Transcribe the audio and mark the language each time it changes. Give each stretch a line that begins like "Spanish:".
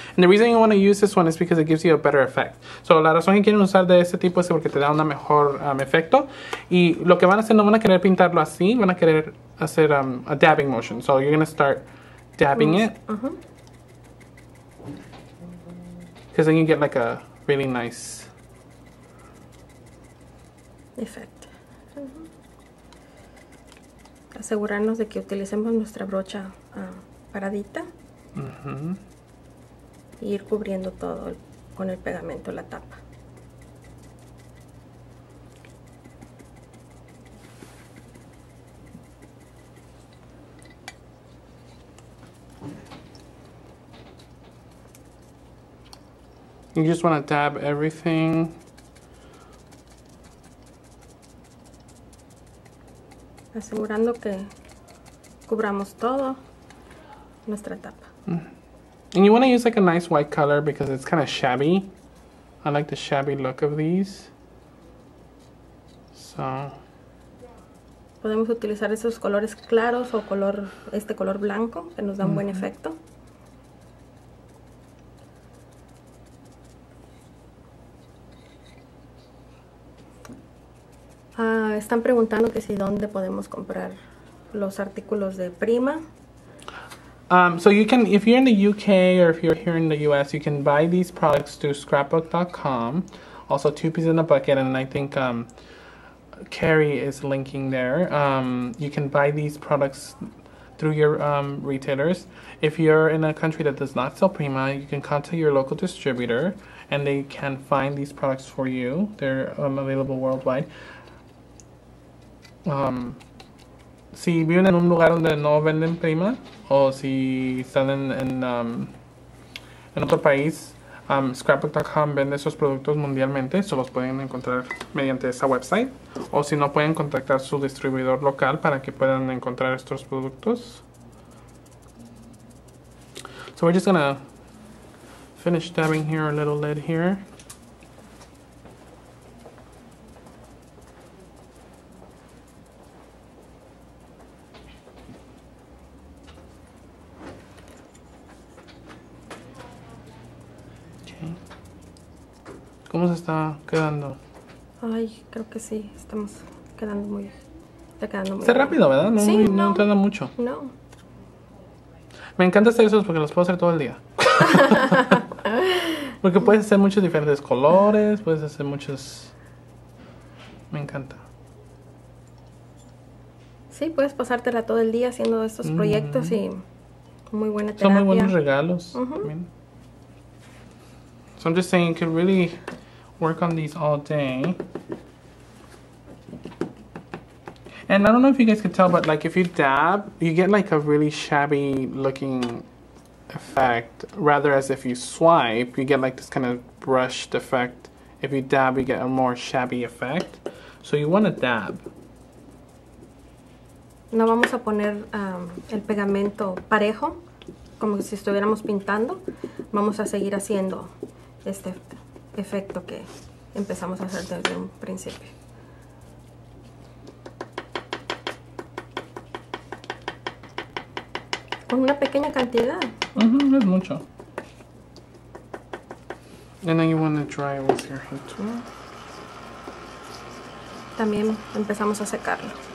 English: And the reason you want to use this one is because it gives you a better effect.
Spanish: So la razón que quieren usar de este tipo es porque te da un mejor efecto. Y lo que van a hacer, no van a querer pintarlo así, van a querer hacer
English: a dabbing motion. So you're going to start dabbing it. Because then you get like a really nice effect.
Spanish: Asegurarnos de que utilicemos nuestra brocha paradita y ir cubriendo todo con el pegamento la tapa.
English: You just want to dab everything.
Spanish: Asegurando que cubramos todo nuestra tapa.
English: And you want to use like a nice white color because it's kind of shabby. I like the shabby look of these. So
Spanish: Podemos utilizar esos colores claros o este color blanco que nos da un buen efecto. Están preguntando que si dónde podemos comprar los artículos de Prima.
English: So you can, if you're in the UK or if you're here in the US, you can buy these products through scrapbook.com. Also, 2 Peas in a Bucket, and I think Carrie is linking there. You can buy these products through your retailers. If you're in a country that does not sell Prima, you can contact your local distributor, and they can find these products for you. They're available worldwide.
Spanish: Si viven en un lugar donde no venden Prima, o si están en otro país, scrapbook.com vende esos productos mundialmente, se los pueden encontrar mediante esa website, o si no, pueden contactar su distribuidor local para que puedan encontrar estos productos.
English: So we're just gonna finish dabbing here, our little lid here.
Spanish: ¿Cómo se está quedando? Ay, creo que sí, estamos quedando muy... Está rápido, ¿verdad? No, sí, no tarda mucho. No. Me encanta hacer esos porque los puedo hacer todo el día. Porque puedes hacer muchos diferentes colores, puedes hacer muchos... Me encanta. Sí, puedes pasártela todo el día haciendo estos proyectos y muy buena terapia. Son muy buenos regalos.
English: So I'm just saying you could really work on these all day. And I don't know if you guys can tell, but like if you dab, you get like a really shabby looking effect. Rather as if you swipe, you get like this kind of brushed effect. If you dab, you get a more shabby effect. So you want to dab.
Spanish: No vamos a poner el pegamento parejo, como si estuviéramos pintando. Vamos a seguir haciendo este efecto que empezamos a hacer desde un principio. Con una pequeña cantidad. No es mucho.
English: And then you want to dry it with your heat tool.
Spanish: También empezamos a secarlo.